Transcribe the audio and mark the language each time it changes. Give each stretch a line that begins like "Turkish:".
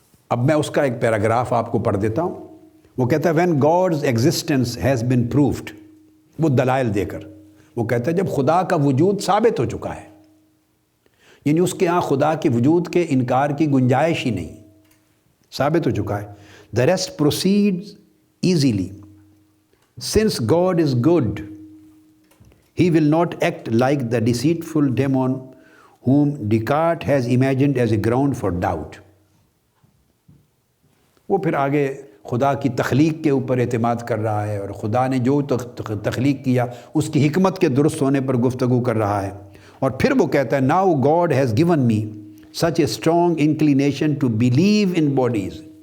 Urdu: اب میں اس کا ایک پیراگراف آپ کو پڑھ دیتا ہوں۔ وہ کہتا ہے
English: when God's existence has been proved،
Urdu: وہ دلائل دے کر وہ کہتا ہے جب خدا کا وجود ثابت ہو چکا ہے، یعنی اس کے ہاں خدا کے وجود کے انکار کی گنجائش ہی نہیں، ثابت ہو چکا ہے۔
English: The rest proceeds easily. Since God is good, he will not act like the deceitful demon whom Descartes has imagined as a ground for doubt.
Urdu: وہ پھر آگے خدا کی تخلیق کے اوپر اعتماد کر رہا ہے اور خدا نے جو تخلیق کیا اس کی حکمت کے درست ہونے پر گفتگو کر رہا ہے، اور پھر وہ کہتا ہے
English: now God has given me such a strong inclination to believe in bodies.